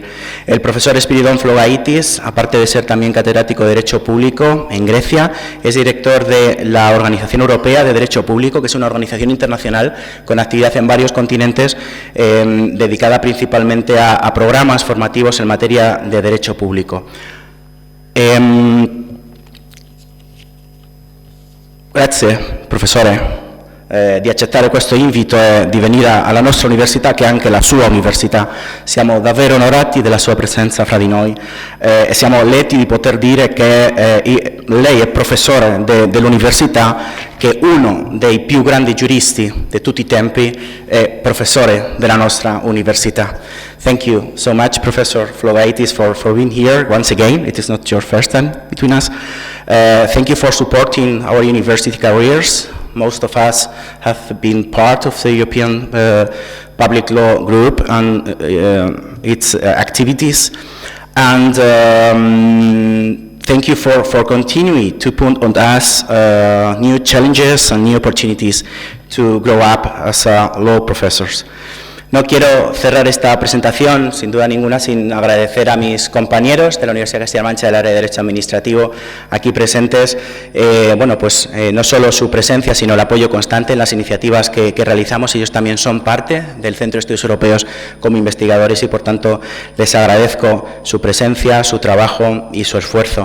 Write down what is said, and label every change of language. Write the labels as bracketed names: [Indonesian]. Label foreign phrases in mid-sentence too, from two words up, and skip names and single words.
[Spanish] El profesor Espyridón Flogaitis, aparte de ser también catedrático de Derecho Público en Grecia, es director de la Organización Europea de Derecho Público, que es una organización internacional con actividad en varios continentes, dedicada principalmente a programas formativos en materia de derecho público. [Italian] Grazie, professore, di accettare questo invito e di venire alla nostra università, che è anche la sua università. Siamo davvero onorati della sua presenza fra di noi e siamo lieti di poter dire che lei è professore dell'università, che uno dei più grandi giuristi di tutti i tempi è professore della nostra università. [English] Thank you so much, Professor Flogaitis, for being here once again. It is not your first time between us. Thank you for supporting our university careers. Most of us have been part of the European Public Law Group and its activities. And thank you for continuing to put on us new challenges and new opportunities to grow up as law professors. [Spanish] No quiero cerrar esta presentación, sin duda ninguna, sin agradecer a mis compañeros de la Universidad de Castilla-La Mancha del área de Derecho Administrativo aquí presentes, no solo su presencia, sino el apoyo constante en las iniciativas que realizamos. Ellos también son parte del Centro de Estudios Europeos como investigadores y, por tanto, les agradezco su presencia, su trabajo y su esfuerzo.